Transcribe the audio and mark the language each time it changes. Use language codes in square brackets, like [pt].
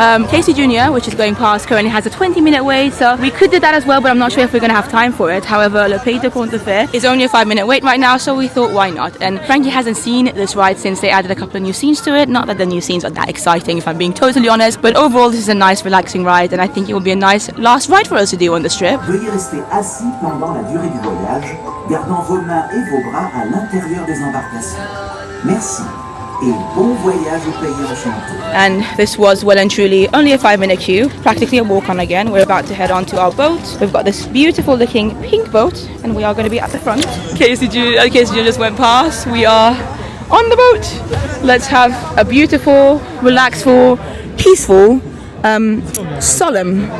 [en] Casey Jr., which is going past, currently has a 20-minute wait, so we could do that as well, but I'm not sure if we're going to have time for it. However, Le Pays de Contes de Fer is only a 5-minute wait right now, so we thought why not. And Frankie hasn't seen this ride since they added a couple of new scenes to it. Not that the new scenes are that exciting, if I'm being totally honest, but overall this is a nice relaxing ride, and I think it will be a nice last ride for us to do on this trip. [fr] Veuillez rester assis pendant la durée du voyage, gardant vos mains et vos bras à l'intérieur des embarcations. Merci. Et bon voyage au pays enchanté. [en] And this was well and truly only a 5-minute queue, practically a walk on again. We're about to head on to our boat. We've got this beautiful looking pink boat, and we are going to be at the front. Casey just went past. We are on the boat. Let's have a beautiful, relaxful, peaceful, solemn.